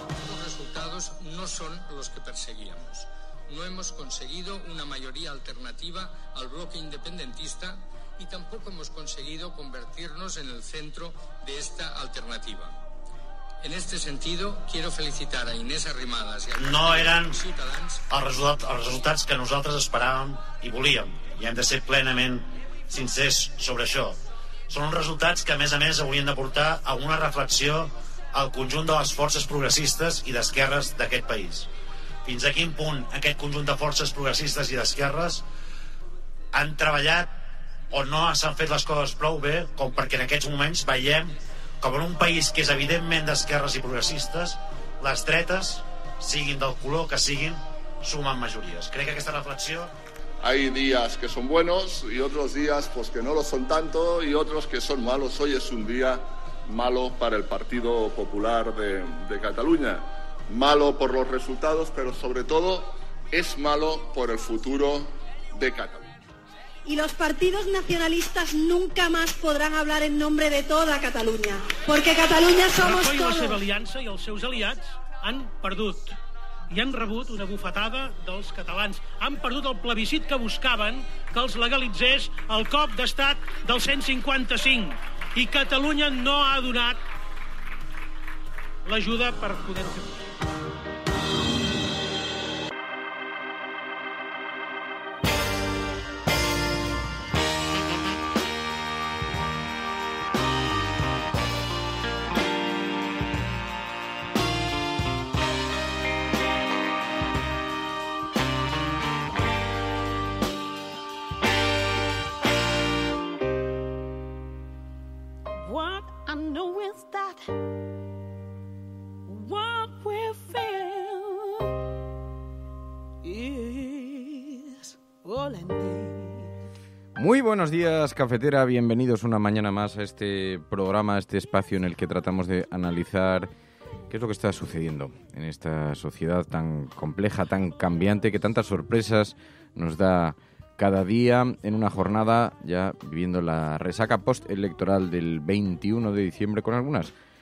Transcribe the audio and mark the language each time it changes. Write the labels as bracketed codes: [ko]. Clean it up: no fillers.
[es] Los resultados no son los que perseguíamos. No hemos conseguido una mayoría alternativa al bloque independentista y tampoco hemos conseguido convertirnos en el centro de esta alternativa. En este sentido, quiero felicitar a Inés Arrimadas i a [ca] no eren els resultats que nosaltres esperàvem i volíem, i hem de ser plenament sincers sobre això. Són uns resultats que, a més, haurien de portar a una reflexió al conjunt de les forces progressistes i d'esquerres d'aquest país. Fins a quin punt aquest conjunt de forces progressistes i d'esquerres han treballat o no s'han fet les coses prou bé com perquè en aquests moments veiem com en un país que és evidentment d'esquerres i progressistes, les dretes, siguin del color que siguin, sumen majories. Crec que aquesta reflexió... [es] Hay días que son buenos y otros días pues que no lo son tanto y otros que son malos. Hoy es un día malo para el Partido Popular de Cataluña. Malo por los resultados, pero sobre todo es malo por el futuro de Cataluña. Y los partidos nacionalistas nunca más podrán hablar en nombre de toda Catalunya, porque Catalunya somos Rajoy todos. [ca] La seva aliança i els seus aliats han perdut i han rebut una bufetada dels catalans. Han perdut el plebiscit que buscaven que els legalitzés el cop d'estat del 155 i Catalunya no ha donat l'ajuda per poder-ho fer possible. [en] What I know is that what we feel is all I need. [es] Muy buenos días, cafetera. Bienvenidos una mañana más a este programa, a este espacio en el que tratamos de analizar qué es lo que está sucediendo en esta sociedad tan compleja, tan cambiante, que tantas sorpresas nos da cada día en una jornada ya viviendo la resaca postelectoral del 21 de diciembre con algunas